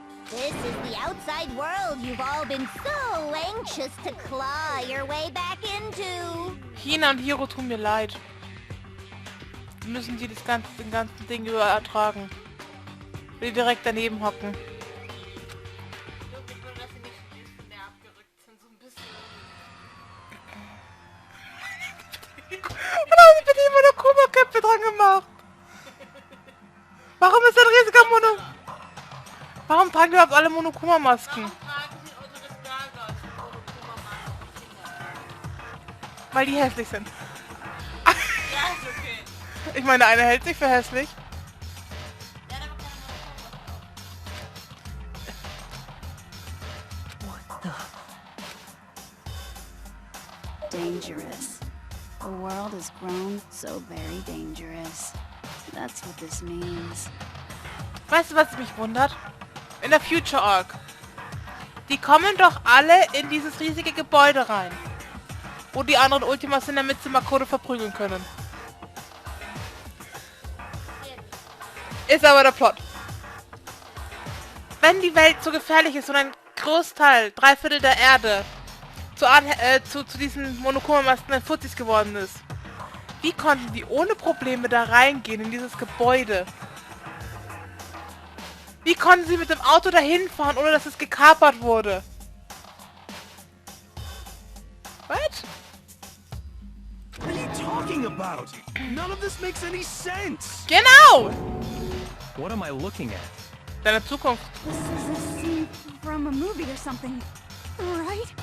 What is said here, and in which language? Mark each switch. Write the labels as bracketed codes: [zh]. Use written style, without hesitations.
[en] This is the outside world you've all been so anxious to claw your way back into. [de] Hina und Hiro tun mir leid. Die müssen die den ganzen Ding über ertragen. Die direkt daneben hocken. Und haben sie mit ihm Monokuma-Köpfe dran gemacht. Warum ist ein riesiger Mono... Warum tragen die überhaupt alle Monokuma-Masken? Weil die hässlich sind. Ja, ist okay. Ich meine, einer hält sich für hässlich. [en] Dangerous. The world has grown so very dangerous. That's what this means. [de] Weißt du, was mich wundert? In der Future Arc. Die kommen doch alle in dieses riesige Gebäude rein. Wo die anderen Ultimas in der Mitte Makode verprügeln können. Ist aber der Plot. Wenn die Welt so gefährlich ist und ein Großteil, 3/4 der Erde zu diesen Monokuma-Masken Fuzis geworden ist, wie konnten die ohne Probleme da reingehen in dieses Gebäude? Wie konnten sie mit dem Auto dahin fahren, ohne dass es gekapert wurde? [en] What? What are you talking about? None of this makes any sense. [de] Genau! [en] What am I looking at? [de] Deine Zukunft. [en] This is a scene from a movie or something, right?